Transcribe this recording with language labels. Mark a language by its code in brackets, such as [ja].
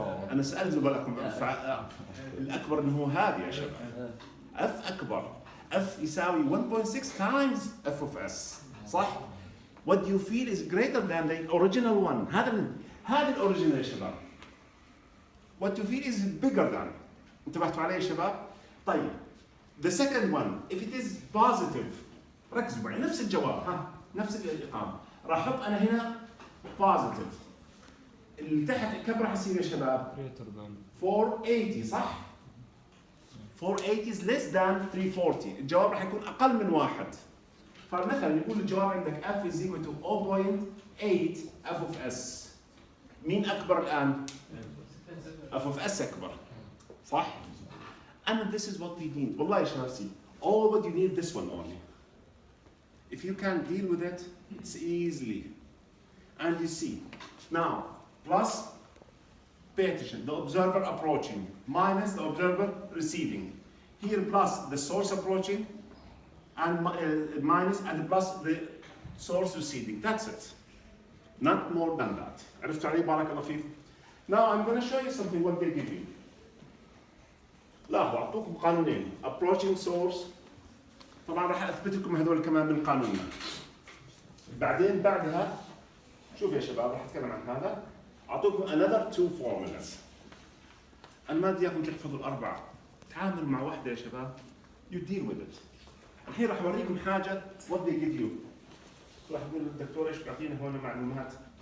[ar] أنا سألت زملائكم الأكبر إنه هو هذه يا شباب. F أكبر. [en] F يساوي 1.6 times F of S. [ar] صح؟ [en] What you feel is greater than the original one. [ar] هذا الأوريجينال يا شباب. [en] What you feel is bigger than. [ar] انتبهتوا علي يا شباب؟ طيب. [en] The second one, if it is positive, [ar] ركزوا معي نفس الجواب ها نفس الإقامة. راح أحط أنا هنا positive. اللي تحت كم راح يصير يا شباب؟ 480 صح؟ [en] 480 is less than 340. [ar] الجواب راح يكون أقل من واحد. فمثلا يقول الجواب عندك [en] F is equal to 0.8 F of S. [ar] مين أكبر الآن؟ F of S أكبر. [en] صح؟ And this is what we need. [ar] والله يا شباب see. [en] All what you need this one only. If you can deal with it, it's easily. And you see. Now, plus, pay attention. The observer approaching minus the observer receding. Here plus the source approaching and minus and plus the source receding. That's it. Not more than that. [ar] عرفتوا علي بارك الله فيكم. [en] Now I'm going to show you something what they give you. [ar] لاحظوا أعطوكم قانونين. [en] Approaching source. [ar] طبعا راح أثبت لكم هذول كمان من قانوننا. بعدين بعدها شوف يا شباب راح أتكلم عن هذا. [en] أعطوكم another two formulas. [ar] أنا ما بدي إياكم تحفظوا الأربعة. تعامل مع واحدة يا شباب. [en] You deal with it. [ar] الحين راح أوريكم حاجة [en] what they give you. [ar] راح يقول الدكتور إيش بيعطينا هون معلومات.